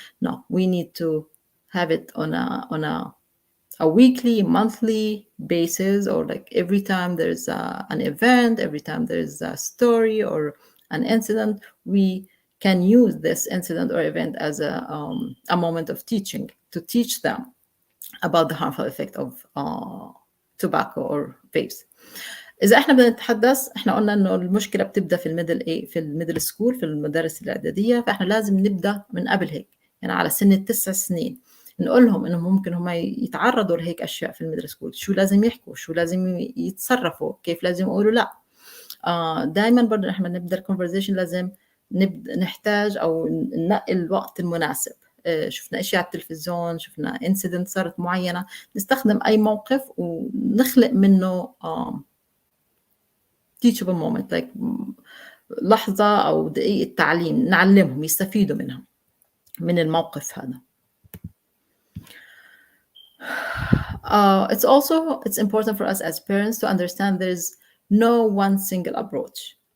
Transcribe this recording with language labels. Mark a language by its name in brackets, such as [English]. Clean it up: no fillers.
[English] No, we need to have it on a weekly, monthly basis, or like every time there's an event, every time there's a story or an incident, we can use this incident or event as a moment of teaching, to teach them about the harmful effect of tobacco or vapes. [Arabic] إذا إحنا بدنا نتحدث، إحنا قلنا إنه المشكلة بتبدأ في الميدل سكول، في المدارس الإعدادية، فإحنا لازم نبدأ من قبل هيك، يعني على سن 9 سنين نقول لهم إنه ممكن هم يتعرضوا لهيك أشياء في الميدل سكول، شو لازم يحكوا، شو لازم يتصرفوا، كيف لازم يقولوا لا. دائما برضه إحنا نبدأ الكونفرزيشن لازم نحتاج أو ننقي الوقت المناسب. شفنا أشياء على التلفزيون، شفنا انسيدنت صارت معينة، نستخدم أي موقف ونخلق منه [English] teachable moment, like [Arabic] لحظة أو دقيقة تعليم، نعلمهم يستفيدوا منها من الموقف هذا. [English] It's important for us as parents to understand there's no one single approach.